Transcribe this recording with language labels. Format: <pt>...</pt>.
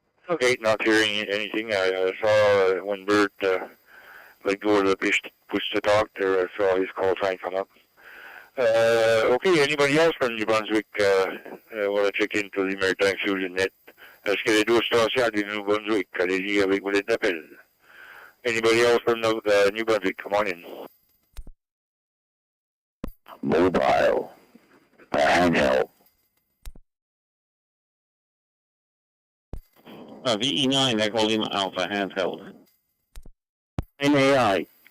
<en>Okay, not hearing anything. I saw when Bert let go of the push to talk there, I saw his call sign come up. Okay, anybody else from New Brunswick want to check into the Maritime Fusion Net?</en> <fr>Est-ce qu'il y a d'autres stations du New Brunswick? Allez-y avec vos lettres d'appel.</fr> <en>Anybody else from New Brunswick? Come on in. Mobile. Handheld. VE9 Echo Lima Alpha handheld. NAI.</en>